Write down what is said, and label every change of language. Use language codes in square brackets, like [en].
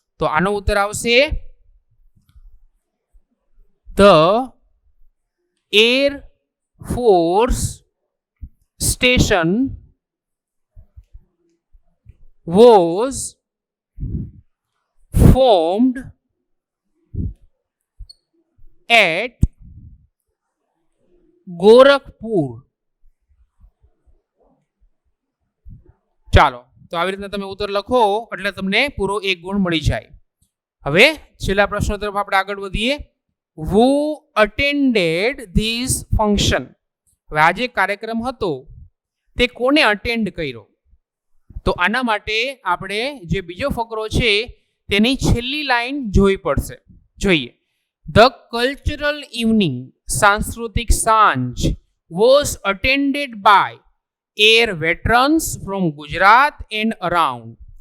[gu] તો આનો ઉત્તર આવશે [en] The air force station was formed at Gorakhpur. [gu] ચાલો તો આવી રીતના તમે ઉત્તર લખો એટલે તમને પૂરો 1 ગુણ મળી જાય. હવે છેલ્લા પ્રશ્નો તરફ આપણે આગળ વધીએ. [en] Who attended this function? [gu] હવે આ જે કાર્યક્રમ હતો તે કોને અટેન્ડ કર્યો? તો આના માટે આપણે જે બીજો ફકરો છે તેની છેલ્લી લાઈન જોવી પડશે. જોઈએ. [en] the cultural evening, [gu] સાંસ્કૃતિક સાંજ, [en] Was attended by air veterans from Gujarat and around.